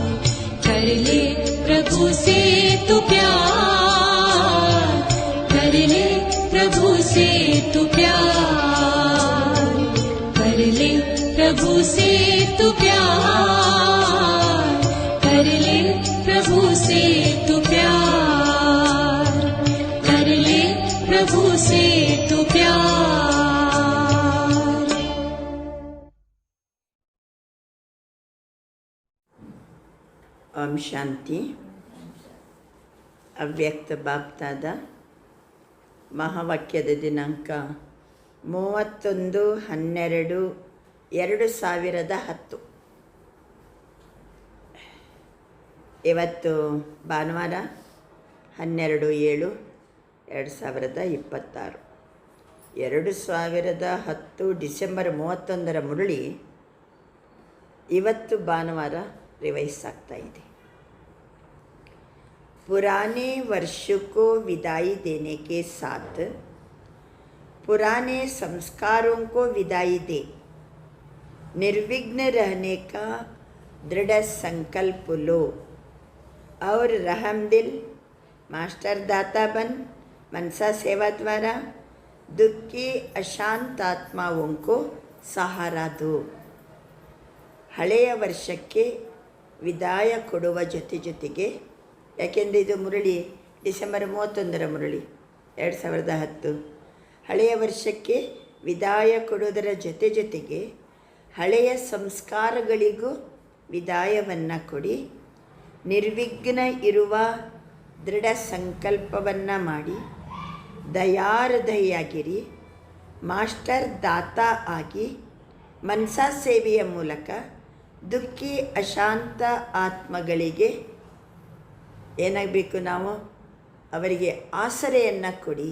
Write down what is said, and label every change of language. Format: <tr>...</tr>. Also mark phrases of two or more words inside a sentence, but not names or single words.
<hi>कर ले प्रभु से तू प्यार, कर ले प्रभु से तू प्यार, कर ले प्रभु से तू प्यार, कर ले प्रभु से तू प्यार, कर ले प्रभु से तू प्यार।</hi> <kn>ಓಂ ಶಾಂತಿ. ಅವ್ಯಕ್ತ ಬಾಪ್ತಾದ ಮಹಾವಾಕ್ಯದ ದಿನಾಂಕ 31/12/2010. ಇವತ್ತು ಭಾನುವಾರ 12/7/2026. 2010 ಡಿಸೆಂಬರ್ 31 ಮುರಳಿ ಇವತ್ತು ಭಾನುವಾರ ರಿವೈಸ್ ಆಗ್ತಾ ಇದೆ.</kn> <hi>पुराने वर्ष को विदाई देने के साथ पुराने संस्कारों को विदाई दे, निर्विघ्न रहने का दृढ़ संकल्प लो और रहमदिल मास्टर दाता बन मनसा सेवा द्वारा दुखी अशांत आत्माओं को सहारा दो.</hi> <kn>ಹಳೆಯ ವರ್ಷಕ್ಕೆ ವಿದಾಯ ಕೊಡುವ ಜೊತೆಗೆ, ಯಾಕೆಂದರೆ ಇದು ಮುರಳಿ ಡಿಸೆಂಬರ್ 31 ಮುರಳಿ 2010. ಹಳೆಯ ವರ್ಷಕ್ಕೆ ವಿದಾಯ ಕೊಡುವುದರ ಜೊತೆಗೆ ಹಳೆಯ ಸಂಸ್ಕಾರಗಳಿಗೂ ವಿದಾಯವನ್ನು ಕೊಡಿ, ನಿರ್ವಿಘ್ನ ಇರುವ ದೃಢ ಸಂಕಲ್ಪವನ್ನು ಮಾಡಿ, ದಯಾಹೃದಯಿಯಾಗಿರಿ, ಮಾಸ್ಟರ್ ದಾತಾ ಆಗಿ ಮನಸಾ ಸೇವೆಯ ಮೂಲಕ ದುಃಖಿ ಅಶಾಂತ ಆತ್ಮಗಳಿಗೆ ಏನಾಗಬೇಕು, ನಾವು ಅವರಿಗೆ ಆಸರೆಯನ್ನು ಕೊಡಿ.</kn>